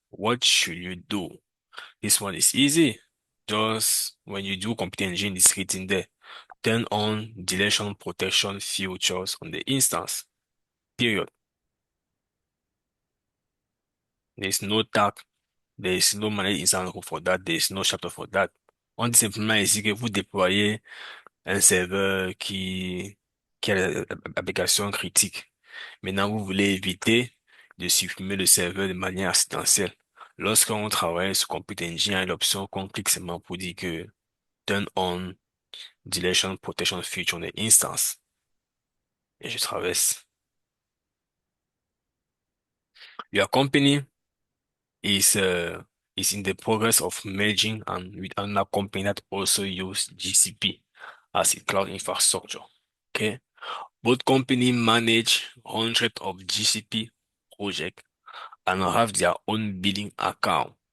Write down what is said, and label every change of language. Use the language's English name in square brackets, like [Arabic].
[English] What should you do? This one is easy. Just when you do Compute Engine, it's written there. Turn on deletion protection features on the instance. Period. There's no tag. There is no manage instance for that. There is no chapter for that. [French] On dit simplement ici que vous déployez un serveur qui a l'application critique. Maintenant, vous voulez éviter de supprimer le serveur de manière accidentelle. Lorsqu'on travaille sur Computer Engine, il y a l'option qu'on clique seulement pour dire que [English] turn on deletion protection feature on the instance. [French] Et je traverse. [English] Your company is uh, is in the progress of merging and with another company that also use GCP as a cloud infrastructure. Okay. Both company manage hundreds of GCP projects and have their own billing account.